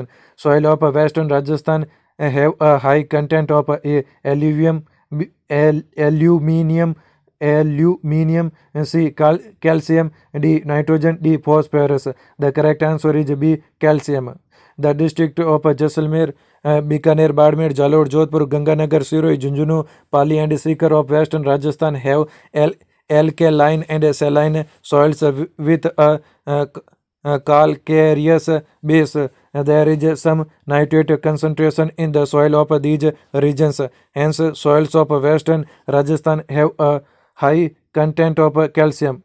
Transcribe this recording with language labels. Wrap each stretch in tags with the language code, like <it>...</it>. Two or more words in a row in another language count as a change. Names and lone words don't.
<en>Soil of western Rajasthan have a high content of A. Alluvium, aluminium, C. Calcium, D. Nitrogen, D. Phosphorus. The correct answer is B. Calcium. The district of Jaisalmer, Bikaner, Badmer, Jalore, Jodhpur, Ganganagar, Siroi, Junjunu, Pali and Sikar of western Rajasthan have alkaline and saline soils with a calcareous base. There is some nitrate concentration in the soil of these regions. Hence, soils of western Rajasthan have a high content of calcium.</en>